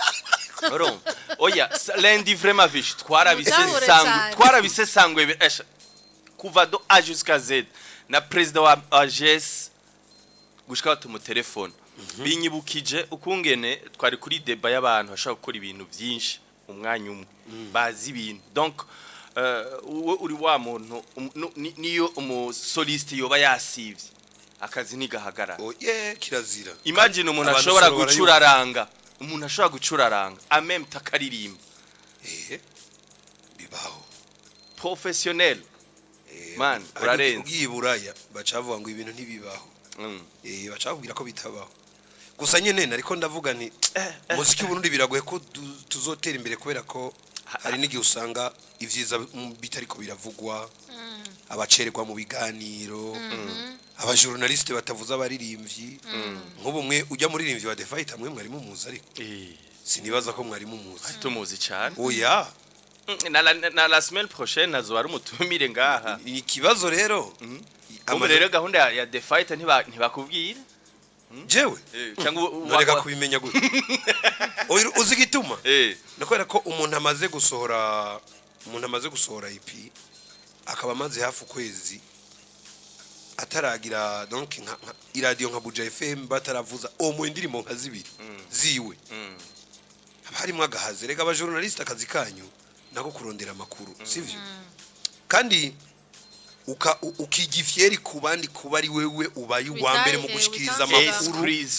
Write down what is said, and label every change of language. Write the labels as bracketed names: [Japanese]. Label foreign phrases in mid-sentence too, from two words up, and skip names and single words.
[Rundi] oya lendi vraiment Vichou twarabisesanguye kuva [French] do A jusqu'à Z [Rundi] na president wa AGS gushika mu telefone binyibukije ukungene twari kuri deba y'abantu bashaka gukora ibintu byinshi umwanya umwe bazi ibintu donc uri wa muntu niyo umusoliste yoba yasivye akazi nigahagara kirazira imagine umuntu ashobora gucuraranga [French] en même temps [Rundi] karirimba bibaho professionnel man urarenze ugiburaya bacavuga ngo ibintu ntibibaho bacabwira ko bitabaho gusa nyene nariko ndavuga ni muziki Burundi biragoye ko tuzotera imbere kubera ko hari n'igihe usanga ivyiza bitariko biravugwa abacererwa mu biganiro abajournaliste batavuza abaririmbyi nk'ubu mwe ujya muri rimvyi wa The Fight amwe mwari mumuzi ariko sinibaza ko mwari mumuzi tumuzi cyane oya na [French] la semaine prochaine [Rundi] azo ari umutumire ngaha ikibazo rero rero gahunda ya The Fight ntibakubwira jewe cyangwa ureka kubimenya gute uzi gituma nakwera ko umuntu amaze gusohora EP akaba amaze hafu kwezi ataragira donc nka iradio nka Buja FM bataravuza mu indirimbo nka zibiri ziwe harimo agahaze rega aba journaliste akazi kanyu nako kurondera makuru sivyo kandi ukigifieri kubandi kuba ari wewe ubaye wa mbere mu gushikiriza amakuru